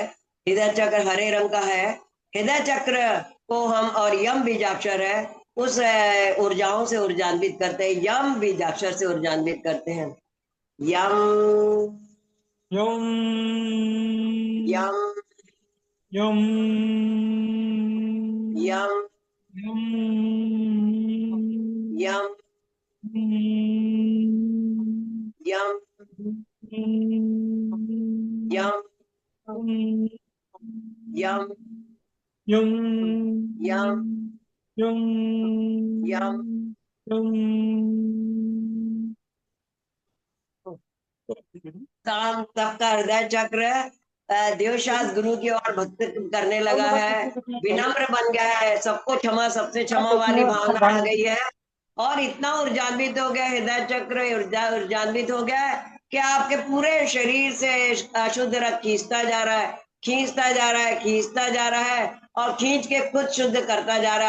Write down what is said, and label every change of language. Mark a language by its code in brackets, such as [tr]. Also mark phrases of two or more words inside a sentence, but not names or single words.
[hi] हृदय चक्र हरे रंग का है। हृदय चक्र को हम, और यम बीजाक्षर है, उस ऊर्जाओं से ऊर्जान्वित करते हैं। यम बीजाक्षर से ऊर्जान्वित करते हैं। यम Yum, यम yum, यम yum, यम यम यम यम yum, यम yum, यम। yum. काम सबका हृदय चक्र देवशास्त्र गुरु की ओर भक्ति करने लगा है, विनम्र बन गया है, सबको क्षमा, सबसे क्षमा वाली भावना आ गई है और इतना ऊर्जान्वित हो गया हृदय चक्र, ऊर्जान्वित हो गया है कि आपके पूरे शरीर से अशुद्ध रक्त खींचता जा रहा है, खींचता जा रहा है, खींचता जा रहा है और खींच के खुद शुद्ध करता जा रहा है।